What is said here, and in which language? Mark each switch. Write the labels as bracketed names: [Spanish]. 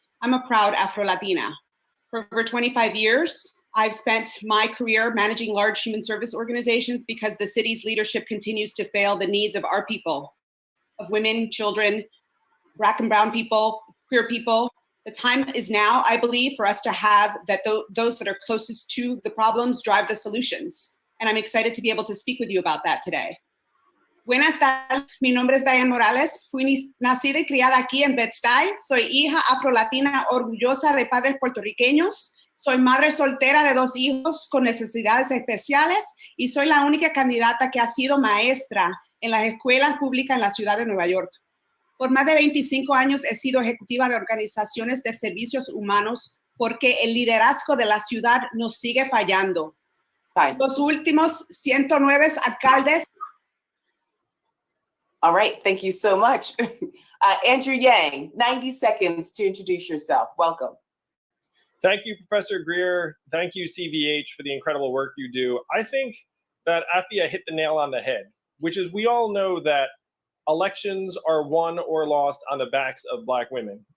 [English] I'm a proud Afro-Latina. For over 25 years, I've spent my career managing large human service organizations because the city's leadership continues to fail the needs of our people, of women, children, Black and brown people, queer people. The time is now, I believe, for us to have those that are closest to the problems drive the solutions. And I'm excited to be able to speak with you about that today. [Spanish] Buenas tardes, mi nombre es Dianne Morales. Fui nacida y criada aquí en Bed-Stuy. Soy hija afrolatina orgullosa de padres puertorriqueños. Soy madre soltera de 2 hijos con necesidades especiales y soy la única candidata que ha sido maestra en las escuelas públicas en la ciudad de Nueva York. Por más de 25 años he sido ejecutiva de organizaciones de servicios humanos porque el liderazgo de la ciudad nos sigue fallando. Los últimos 109 alcaldes. [English] All right, thank you so much. Andrew Yang, 90 seconds to introduce yourself. Welcome. Thank you, Professor Greer. Thank you, CVH, for the incredible work you do. I think that Afia hit the nail on the head, which is we all know that elections are won or lost on the backs of Black women.